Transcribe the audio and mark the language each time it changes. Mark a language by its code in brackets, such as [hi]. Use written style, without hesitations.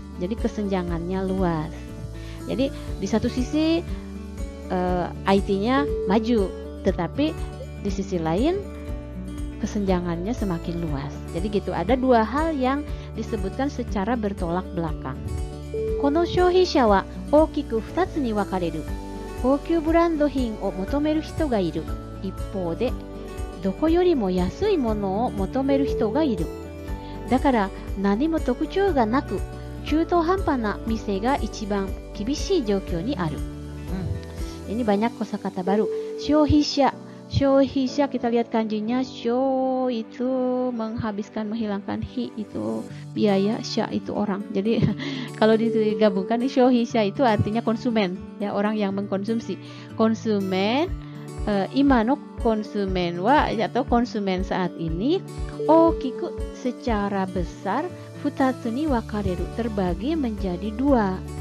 [id] Jadi kesenjangannya luas. Jadi di satu sisi IT-nya maju, tetapi di sisi lain kesenjangannya semakin luas. Jadi gitu, ada dua hal yang disebutkan secara bertolak belakang. [ja] この消費者は大きく2つに分かれる。高級ブランド品を求める人がいる。一方で、どこよりも安いものを求める人がいる。だから何も特徴がなく、中途半端な店が一番厳しい状況にある。 [id] Ini banyak kosakata baru. 消費者 kita lihat kanjinya. Sho itu menghabiskan, menghilangkan hi itu biaya, sya itu orang. Jadi kalau digabungkan shohisha itu artinya konsumen ya, orang yang mengkonsumsi. Konsumen imano konsumen wa atau konsumen saat ini okiku secara besar [ja] futatsu ni wakareru, [id] terbagi menjadi dua.